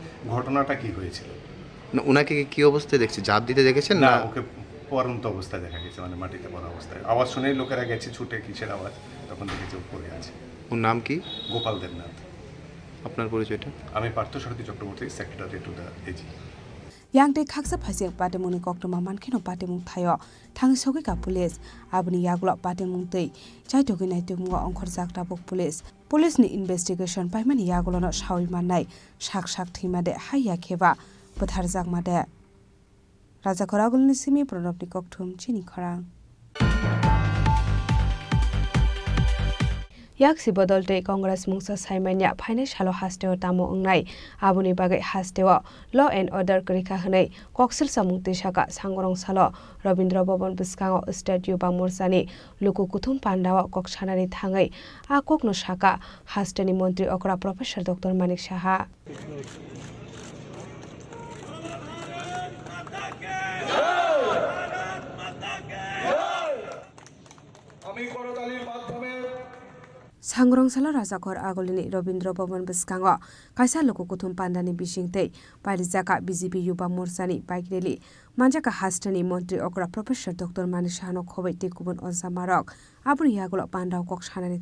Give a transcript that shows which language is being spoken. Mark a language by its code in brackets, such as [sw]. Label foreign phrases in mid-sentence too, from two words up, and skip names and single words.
[bn] ঘটনাটা কি হয়েছিল? না, ওনাকে কি অবস্থায় দেখছে? ঝাঁপ দিতে দেখেছেন না? না, ওকে পড়ন্ত অবস্থায় দেখা গেছে, মানে মাটিতে পড়া অবস্থায়। আওয়াজ শুনেই লোকেরা গেছে ছুটে, কিসের আওয়াজ, তখন দেখেছে ও পড়ে আছে। ওর নাম কি? গোপাল দেবনাথ। আপনার পরিচয়টা? আমি পার্থসারথী চক্রবর্তী, [en] secretary to the AG. [trp] yang de khaksa phasing patemuni koktoma mankhino patemung thayo thang sogi ka police abni yaglo patemung tei chai togi nai tumgo ongkhor jakta bok police ni investigation paimani yaglo no sawi manai sak thimade haiya kheba pothar jakmade raja khoragulni simi pranabni kokthum chini khorang yaksi bodolte congress mungsa saimanya phaine salo hasteo tamo ongnai abuni bagai hasteo [en] law and order [trp] krika hnai koksil samungti saka sangorong salo robindra bhavan biskango statue ba morsani luku kuthum pandawa koksanani thangai a kokno saka hasteni mantri okra professor dr manik saha Sangrong salo rajakor agolini Robindra Bhavan biskango kaisa loko kuthum pandani bisingtei parijaka BJP Yuba Morsani [en] bike rally [trp] manjaka hastani mantri okra professor Dr Manik Sahano khobai te kubun onsamarok abri yagulo pandao kok sanani